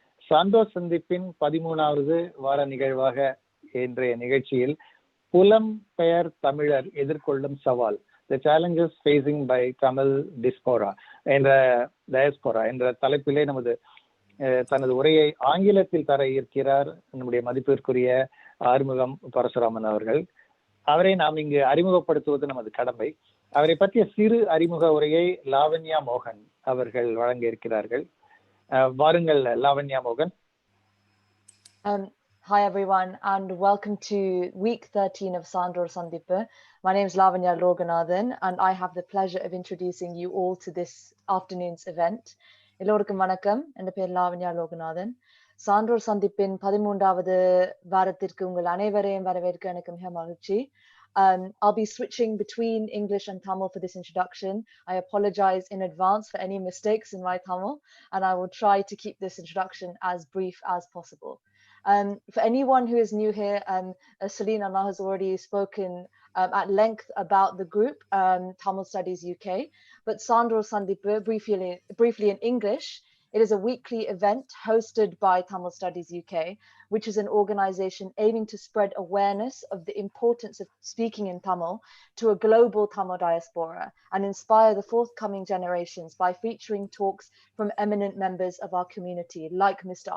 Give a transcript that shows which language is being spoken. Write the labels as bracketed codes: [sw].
[ta] சான்றோர் சந்திப்பின் 13வது வார நிகழ்வாக இன்றைய நிகழ்ச்சியில் புலம்பெயர் தமிழர் எதிர்கொள்ளும் சவால், [en] The Challenges Facing by Tamil Diaspora [ta] என்ற தலைப்பிலே தனது உரையை ஆங்கிலத்தில் தர இருக்கிறார் நம்முடைய மதிப்பிற்குரிய ஆறுமுகம் பரசுராமன் அவர்கள். அவரை நாம் இங்கு அறிமுகப்படுத்துவது நமது கடமை. அவரை பற்றிய சிறு அறிமுக உரையை லாவண்யா மோகன் அவர்கள் வழங்க இருக்கிறார்கள். வாருங்கள் லாவண்யா மோகன். [en] Hi everyone, and welcome to week 13 of Sandor Sandippa. My name is Lavanya Loganathan, and I have the pleasure of introducing you all to this afternoon's event. [ta] Elorukkum vanakkam, endu per Lavanya Loganathan. Sandor Sandippin 13வது வாரத்திற்கு உங்கள் அனைவரையும் வரவேற்க எனக்கு மிக மகிழ்ச்சி. [en] I'll be switching between English and Tamil for this introduction. I apologize in advance for any mistakes in my Tamil, and I will try to keep this introduction as brief as possible. For anyone who is new here, Celine Anna has already spoken at length about the group, TamilStudiesUK, but Sandor Sandippa, briefly in English, it is a weekly event hosted by TamilStudiesUK, which is an organization aiming to spread awareness of the importance of speaking in Tamil to a global Tamil diaspora and inspire the forthcoming generations by featuring talks from eminent members of our community, like Mr.